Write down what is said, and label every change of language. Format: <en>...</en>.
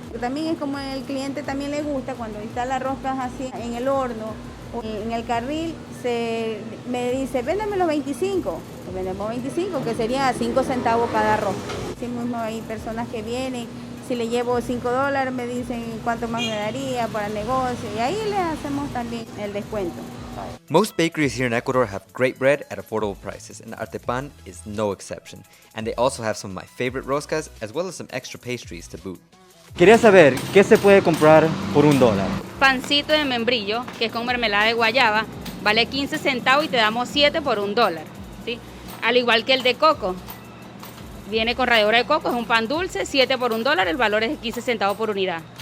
<es>También es como el cliente también le gusta, cuando está las roscas así en el horno o en el carril, me dice, véndame los 25, pues vendemos 25, que sería a 5 centavos cada rosca. Así mismo hay personas que vienen, si le llevo $5, me dicen cuánto más me daría para el negocio, y ahí les hacemos también el descuento.</es> <en>Most bakeries here in Ecuador have great bread at affordable prices, and Artepan is no exception. And they also have some of my favorite roscas, as well as some extra pastries to boot.</en> <es>Quería saber, ¿qué se puede comprar por $1? Pancito de membrillo, que es con mermelada de guayaba, vale 15 centavos y te damos 7 por $1, ¿sí? Al igual que el de coco. Viene con ralladura de coco, es un pan dulce, 7 por $1, el valor es de 15 centavos por unidad.</es>